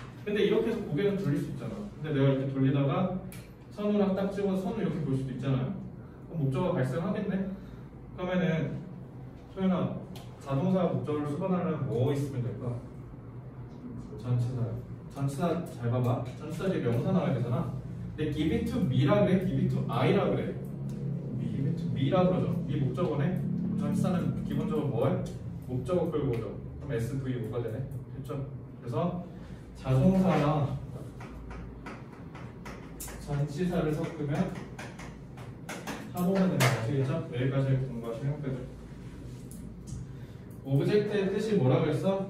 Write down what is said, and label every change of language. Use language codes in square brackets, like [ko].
[ko] 근데 이렇게 해서 고개는 돌릴 수 있잖아. 근데 내가 이렇게 돌리다가 선우랑 딱 찍어서 선우 이렇게 볼 수도 있잖아요. 그럼 목적어가 발생하겠네? 그러면은 소연아, 자동사 목적어를 수반하려면 뭐 있으면 될까? 전치사요. 전치사 잘 봐봐. 전치사 뒤에 명사 나와야 되잖아. [en] 근데 give it to me라 [ko] 그래? [en] give it to I라 그래? give it to me라 [ko] 그러죠. 이 목적어네. 전치사는 기본적으로 뭐해? 목적어 끌고 오죠. 그럼 SVO가 되네. 됐죠? 그래서 자동사랑 전치사를 섞으면 사고가 되는 거 아시겠죠? 여기까지 공부하시면 끝. 오브젝트의 뜻이 뭐라 그랬어?